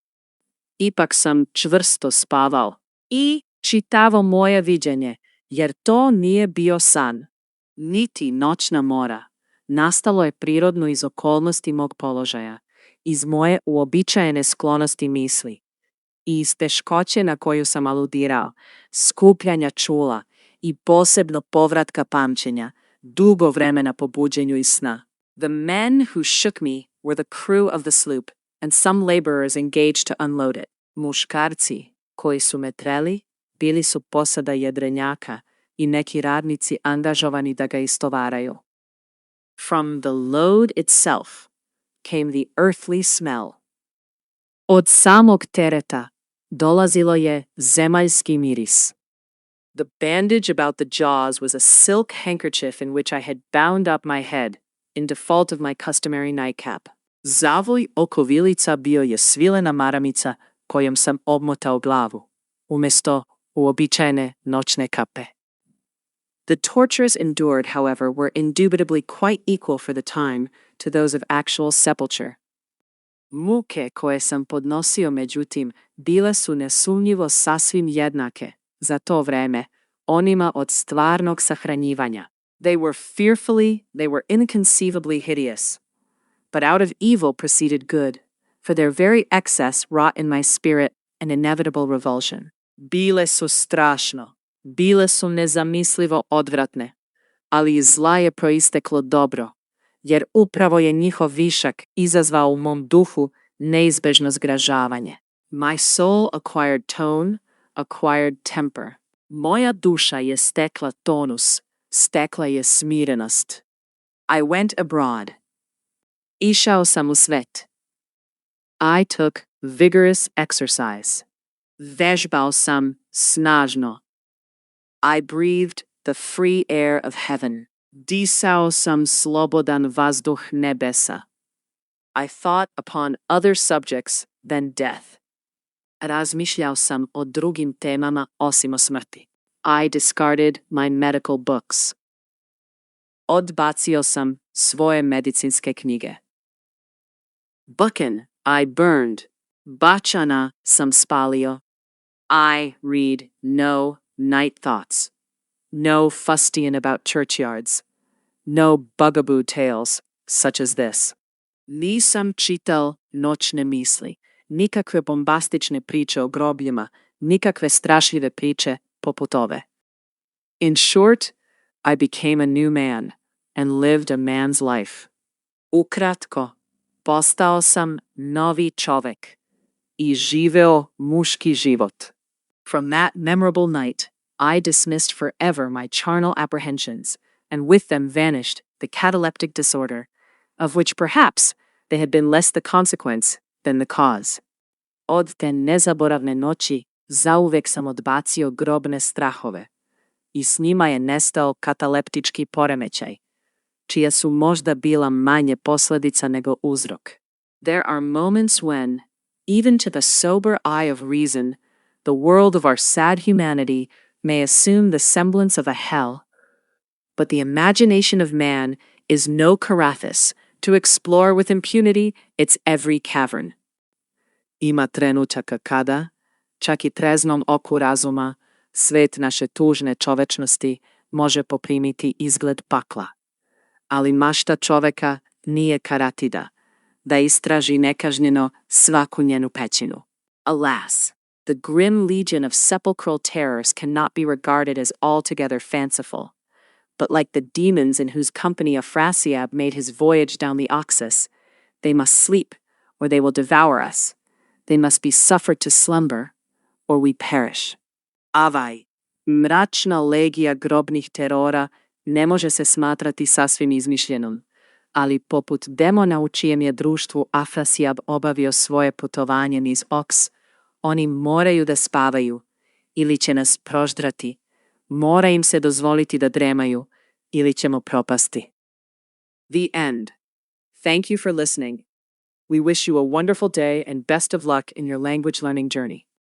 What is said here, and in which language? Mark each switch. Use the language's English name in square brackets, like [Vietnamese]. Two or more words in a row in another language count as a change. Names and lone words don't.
[Serbian] Ipak sam čvrsto spavao I čitavo moje viđenje, jer to nije bio san, niti noćna mora. Nastalo je prirodno iz okolnosti mog položaja, iz moje uobičajene sklonosti misli I iz teškoće na koju sam aludirao, skupljanja čula I posebno povratka pamćenja, dugo vremena po buđenju iz sna. [English] The men who shook me were the crew of the sloop and some laborers engaged to unload it. [Serbian] Muškarci koji su me treli bili su posada jedrenjaka I neki radnici angažovani da ga istovaraju. [English] From the load itself came the earthly smell. [Serbian] Od samog tereta dolazilo je zemaljski miris. [English] The bandage about the jaws was a silk handkerchief in which I had bound up my head, in default of my customary nightcap. [Serbian] Zavoj okovilica bio je svilena maramica kojom sam obmotao glavu, umjesto uobičajene noćne kape. [English] The tortures endured, however, were indubitably quite equal for the time to those of actual sepulture. [Serbian] Muke koje sam podnosio, međutim, bile su nesumnjivo sasvim jednake, za to vreme, onima od stvarnog sahranjivanja. [English] They were inconceivably hideous. But out of evil proceeded good, for their very excess wrought in my spirit an inevitable revulsion. [Serbian] Bile su strašno, bile su nezamislivo odvratne, ali iz zla je proisteklo dobro, jer upravo je njihov višak izazvao u mom duhu neizbežno zgražavanje. [English] My soul acquired tone, acquired temper. [Serbian] Moja duša je stekla tonus, stekla je smirenost. [English] I went abroad. [Serbian] Išao sam u svet. [English] I took vigorous exercise. [Serbian] Vežbao sam snažno. [English] I breathed the free air of heaven. [Serbian] Disao sam slobodan vazduh nebesa. [English] I thought upon other subjects than death. [Serbian] Razmišljao sam o drugim temama osim o smrti. [English] I discarded my medical books. [Serbian] Odbacio sam svoje medicinske knjige. [English] Bucken, I burned. [Serbian] Bačana sam spalio. [English] I read no night thoughts. No fustian about churchyards. No bugaboo tales such as this. [Serbian] Nisam čital noćne misli. Nikakve bombastične priče o grobljima, nikakve strašljive priče poput ove. [English] In short, I became a new man and lived a man's life. [Serbian] Ukratko, postao sam novi čovek I živeo muški život. [English] From that memorable night, I dismissed forever my charnel apprehensions, and with them vanished the cataleptic disorder, of which perhaps they had been less the consequence than the cause. [Serbian] Od te nezaboravne noći zauvek sam odbacio grobne strahove I s njima je nestao kataleptički poremećaj, čija su možda bila manje posljedica nego uzrok. [English] There are moments when, even to the sober eye of reason, the world of our sad humanity may assume the semblance of a hell, but the imagination of man is no Carathis to explore with impunity its every cavern. [Serbian] Ima trenutaka kada, čak I treznom oku razuma, svet naše tužne čovečnosti može poprimiti izgled pakla. Ali mašta čoveka nije karatida, da istraži nekažnjeno svaku njenu pećinu. [English] Alas, the grim legion of sepulchral terrors cannot be regarded as altogether fanciful, but like the demons in whose company Afrasiab made his voyage down the Oxus, they must sleep, or they will devour us. They must be suffered to slumber, or we perish. [Serbian] Avaj, mračna legija grobnih terora ne može se smatrati sasvim izmišljenom, ali poput demona u čijem je društvu Afrasiab obavio svoje putovanje niz Oks, oni moraju da spavaju, ili će nas proždrati, mora im se dozvoliti da dremaju, ili ćemo propasti. [English] The end. Thank you for listening. We wish you a wonderful day and best of luck in your language learning journey.